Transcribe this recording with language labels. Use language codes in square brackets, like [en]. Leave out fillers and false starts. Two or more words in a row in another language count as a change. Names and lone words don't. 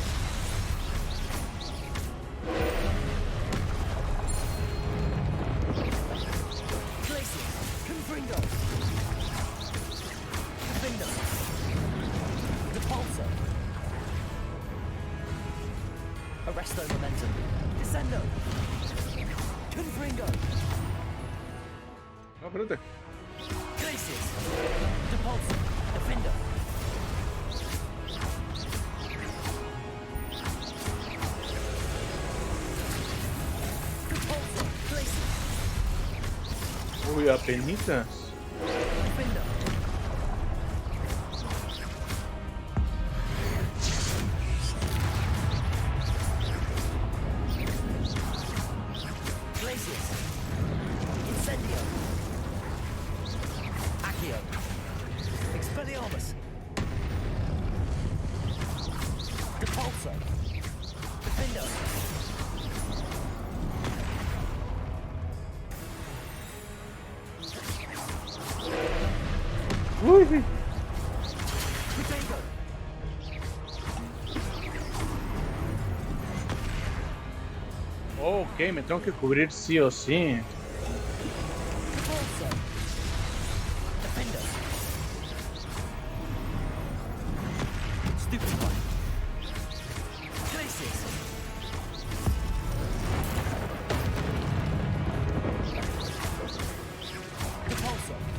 [es] Glacius. Confringo. Confringo. Repulso. Arresto momentum. Descendo. Confringo. No, espérate. Glacius. Repulso. Defendo. Repulso. Glacius. Uy, apenitas. Defendo. Glacius. Incendio. Accio. Expelliarmus. Repulso. Defendo. Uy. Defendo. Ok, me tengo que cubrir sí o sí. Repulso. Defendo. [en] Stupid one. [es] Glacius. Repulso.